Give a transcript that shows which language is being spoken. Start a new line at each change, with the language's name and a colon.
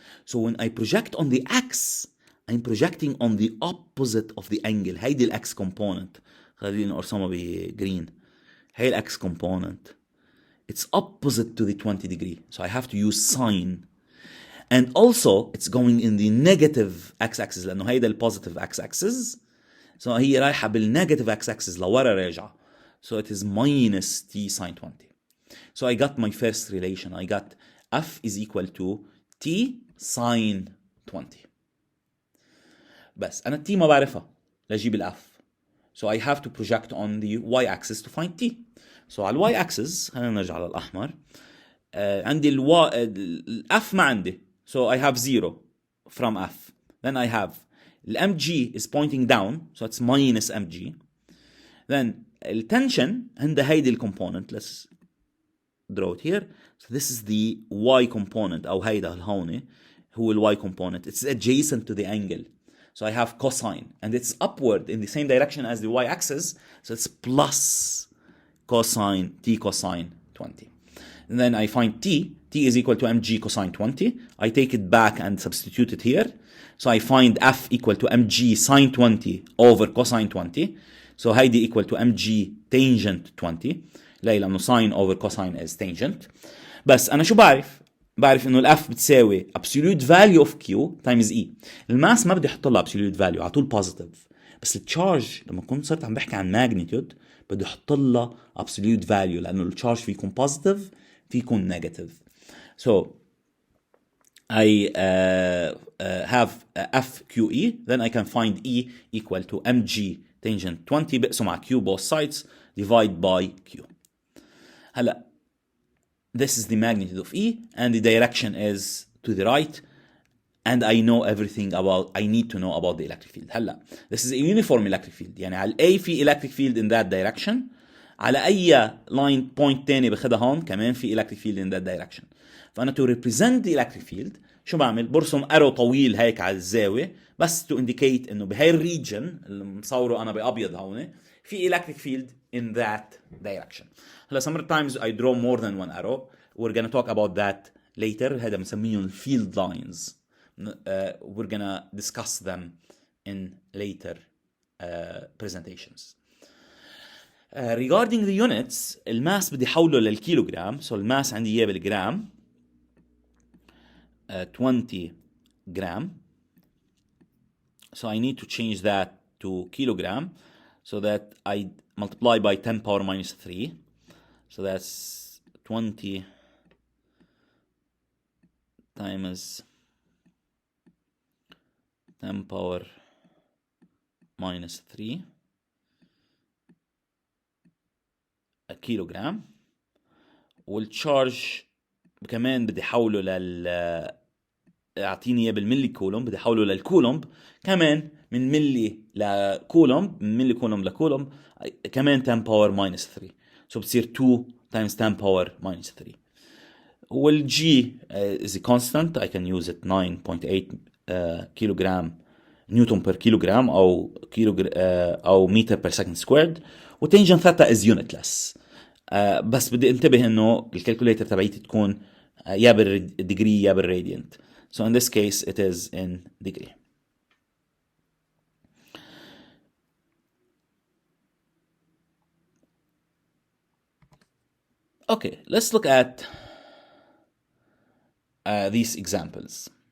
English: So when I project on the x, I'm projecting on the opposite of the angle. هيدي x component.
Arabic: خلينا نرسمها بجرين.
English: هي الx component. It's opposite to the 20 degree. So I have to use sine. And also it's going in the negative x-axis
Arabic: لأنه هيدا
English: الpositive x-axis.
Arabic: So هي رايحة بالnegative x-axis لورا راجعة.
English: So it is minus t sine 20. So I got my first relation. I got F is equal to t sine 20.
Arabic: بس أنا t ما بعرفها لأجيب الF.
English: So I have to project on the y-axis to find t.
Arabic: So على y-axis خلينا نرجع على الأحمر.
English: عندي F
Arabic: ما عندي.
English: So I have 0 from F. Then I have the mg is pointing down, so it's minus mg. Then the tension and the هيدي component, let's draw it here. So this is the y component, أو هيدا هون هو the y component. It's adjacent to the angle. So I have cosine, and it's upward in the same direction as the y-axis, so it's plus cosine t cosine 20. And then I find t is equal to mg cosine 20. I take it back and substitute it here. So I find f equal to mg sine 20 over cosine 20. So هيدي equal to mg tangent 20.
Arabic: ليه؟ لأنه
English: sine over cosine is tangent.
Arabic: بس أنا شو بعرف إنه الf بتساوي
English: absolute value of q times e.
Arabic: الماس ما بدي أحط لها absolute value، على طول positive. بس التشارج لما كنت صرت عم بحكي عن magnitude بدي أحط لها absolute value، لأنه التشارج فيكون positive فيكون negative.
English: So I have FQE, then I can find E equal to mg tangent 20
Arabic: بقسم على q
English: both sides divide by q. هلا this is the magnitude of E and the direction is to the right, and I need to know about the electric field. هلا this is a uniform electric field،
Arabic: يعني على A في
English: electric field in that direction،
Arabic: على أي
English: line point
Arabic: تاني بخدها هون كمان في
English: electric field in that direction.
Arabic: فأنا
English: to represent the electric field
Arabic: شو بعمل؟ برسم arrow طويل هيك على الزاوية بس
English: to indicate
Arabic: إنه بهاي الريجن اللي مصوره أنا بأبيض هون في electric field in that direction.
English: هلا sometimes I draw more than one arrow. We're gonna talk about that later.
Arabic: هذا بنسميهم
English: field lines. We're gonna discuss them in later presentations. Regarding the units,
Arabic: الماس بدي حوله للكيلوغرام. So الماس عندي إياه بالجرام.
English: 20 gram. So I need to change that to kilogram, so that I multiply by 10 power minus 3. So that's 20 times 10 power minus 3 a kilogram.
Arabic: والتشارج كمان بدي حوله اعطيني اياه بالملي كولوم، بدي حوله للكولوم كمان من ملي لكولوم، من ملي كولوم لكولوم كمان 10 باور minus 3.
English: So
Arabic: بتصير
English: 2 times 10 power minus 3.
Arabic: والجي
English: is a constant. I can use it 9.8 kilogram newton per kilogram او metre per second squared.
Arabic: وتنجن ثيتا is unitless. بس بدي انتبه انه الكالكوليتر تبعيتي تكون يا بالديجري يا بالراديانت.
English: So in this case it is in degree. Okay, let's look at these examples.